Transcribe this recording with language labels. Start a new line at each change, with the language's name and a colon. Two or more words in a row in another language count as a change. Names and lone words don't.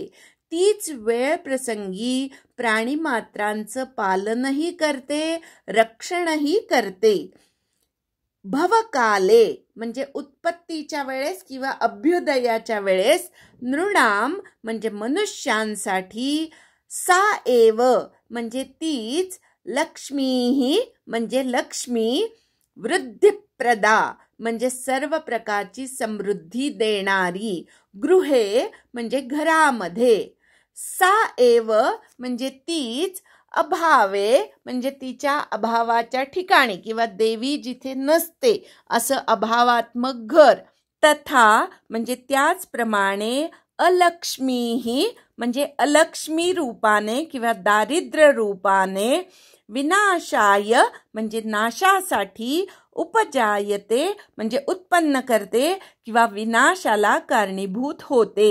Marathi: तीच वेळ प्रसंगी प्राणीमात्रांचं पालनही करते, रक्षणही करते. भवकाले म्हणजे उत्पत्तीच्या वेळेस किंवा अभ्युदयाच्या वेळेस, नृणाम म्हणजे मनुष्यांसाठी,
Sanskrit: सा एव
Marathi: म्हणजे तीच, लक्ष्मीही म्हणजे लक्ष्मी, वृद्धिप्रदा म्हणजे सर्व प्रकारची समृद्धी देणारी, गृहे म्हणजे घरामध्ये, सा एव म्हणजे तीच, अभावे म्हणजे तिच्या अभावाच्या ठिकाणी किंवा देवी जिथे नसते असं अभावात्मक घर, तथा म्हणजे त्याचप्रमाणे, अलक्ष्मीही म्हणजे अलक्ष्मी रूपाने किंवा दारिद्र्य रूपाने, विनाशाय म्हणजे नाशासाठी, उपजायते म्हणजे उत्पन्न करते किंवा विनाशाला कारणीभूत होते.